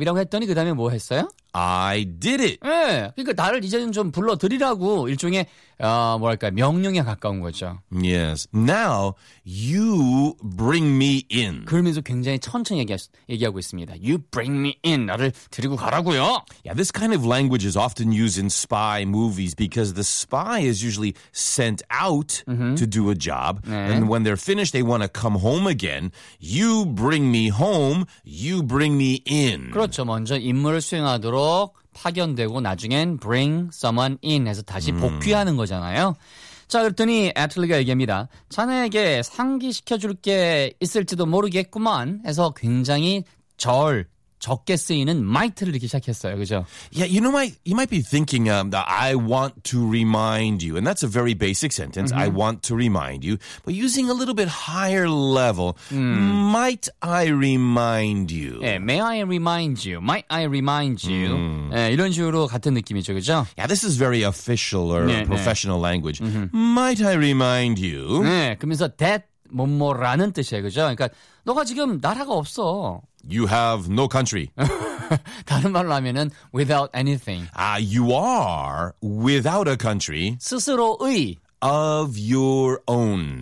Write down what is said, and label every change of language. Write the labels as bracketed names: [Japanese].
[Korean] 이라고 했더니 그 다음에 뭐 했어요? [English] I did it. [Korean] 예, 네, 그러니까 나를 이제는 좀 불러드리라고 일종의 뭐랄까 명령에 가까운 거죠. [English] Yes. Now you bring me in. [Korean] 그러면서 굉장히 천천히 얘기하고 있습니다. [English] You bring me in. [Korean] 나를 데리고 가라고요. [English] Yeah, this kind of language is often used in spy movies because the spy is usually sent out mm-hmm. to do a job. [Korean] 네. [English] And when they're finished, they want to come home again. You bring me home. You bring me in. [Korean] 그렇죠. 먼저 임무를 수행하도록. 파견되고 나중엔 [English] bring someone in [Korean] 해서 다시 복귀하는 거잖아요. 자, 그랬더니 애틀리가 얘기합니다. 자네에게 상기시켜줄 게 있을지도 모르겠구만 해서 굉장히 적게 쓰이는 might를 이렇게 시작했어요. 그죠? [English] Yeah, you know, you might be thinking that I want to remind you. And that's a very basic sentence. Mm-hmm. I want to remind you. But using a little bit higher level, might I remind you? Yeah, may I remind you? Might I remind you? [Korean] Yeah, 이런 식으로 같은 느낌이죠. 그죠? [English] Yeah, this is very official or 네, professional 네. language. Mm-hmm. Might I remind you? [Korean] 네, 그러면서 that 뭐뭐라는 뜻이에요. 그죠? 그러니까 너가 지금 나라가 없어. [English] You have no country. [Korean] 다른 말로 하면은 [English] without anything. You are without a country. [Korean] 스스로의. [English] Of your own.